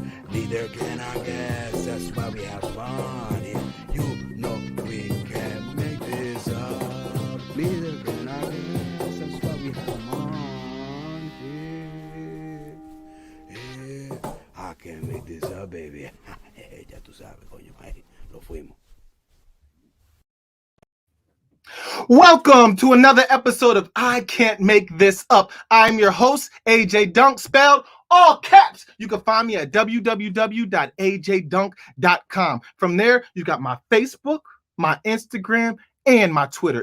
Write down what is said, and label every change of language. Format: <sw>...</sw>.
<en>Neither can I guess, that's why we have fun here. You know we can't make this up. Neither can I guess, that's why we have fun here. Yeah, I can't make this up, baby.</en> <es>Ya tú sabes, coño, ahí lo fuimos.</es> <en>Welcome to another episode of I Can't Make This Up. I'm your host, AJ Dunk, spelled all caps. You can find me at www.ajdunk.com. From there, you got my Facebook, my Instagram, and my Twitter.</en>